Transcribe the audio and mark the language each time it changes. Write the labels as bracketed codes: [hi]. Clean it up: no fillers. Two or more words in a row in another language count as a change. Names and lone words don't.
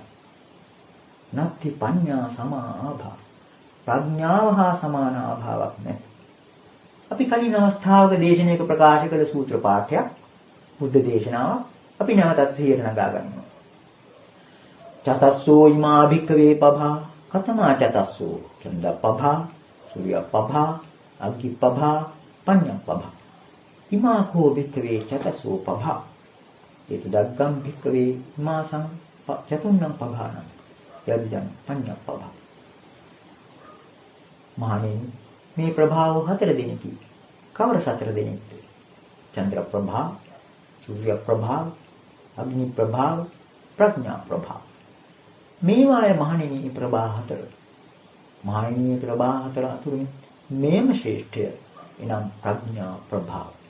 [pi] නත්ති පඤ්ඤා සමාභා. [si] ප්‍රඥාව හා සමාන ආභාවක් නැහැ. අපි කලින් අවස්ථාවක දේශනාවක ප්‍රකාශ කළ සූත්‍ර පාඨයක් බුද්ධ දේශනාව අපි නැවතත් සිහියට නගා ගන්නවා. [pi] චතස්සෝ ීමා භික්ඛවේ පභා කතමා චතස්සෝ චන්ද පභා සූර්ය පභා අග්ගි පභා පඤ්ඤා පභා ීමා කෝ භික්ඛවේ චතස්සෝ පභා ඒත දග්ගම් භික්ඛවේ ීමාසං චතුන්නම් පභානං යදිදං පඤ්ඤා පභා. [si] මහණෙනි මේ ප්‍රභාව හතර දෙනෙකි. කවර සතර දෙනෙක්ද? චන්ද්‍ර ප්‍රභා, සූර්ය ප්‍රභා, අග්නි ප්‍රභා, ප්‍රඥා ප්‍රභා. මේවායේ මහණෙනි ප්‍රභා හතර. මහණෙනි ප්‍රභා හතර අතුරින් මේම ශ්‍රේෂ්ඨය එනම් ප්‍රඥා ප්‍රභාව.